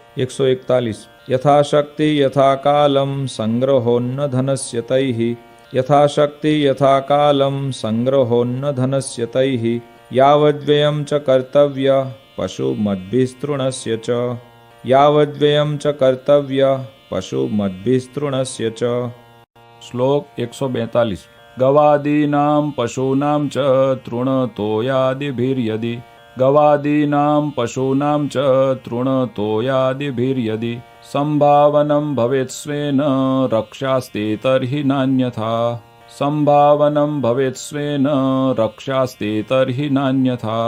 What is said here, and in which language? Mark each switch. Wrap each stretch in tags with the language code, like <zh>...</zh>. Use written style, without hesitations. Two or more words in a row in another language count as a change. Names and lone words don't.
<sa>141 यथाशक्ति यथा कालं संग्रहोन्न धनस्य तैः यथाशक्ति यथा कालं संग्रहोन्न धनस्य तैः यावद्व्ययं च कर्तव्य पशुमद्भिस्तृणस्य च यावद्व्ययं च कर्तव्य पशुमद्भिस्तृणस्य च। શ્લોક 142 ગવાદીનાં પશૂનાં ચ તૃણતોયાદિભિર્યદિ ગવાદીનાં પશૂનાં ચ તૃણતોયાદિભિર્યદિ સંભાવनं ભવેत् સ્વેન રક્ષાસ્તે તર્હિ નાન્યથા સંભાવनं ભવેत् સ્વેન રક્ષાસ્તે તર્હિ નાન્યથા।</sa>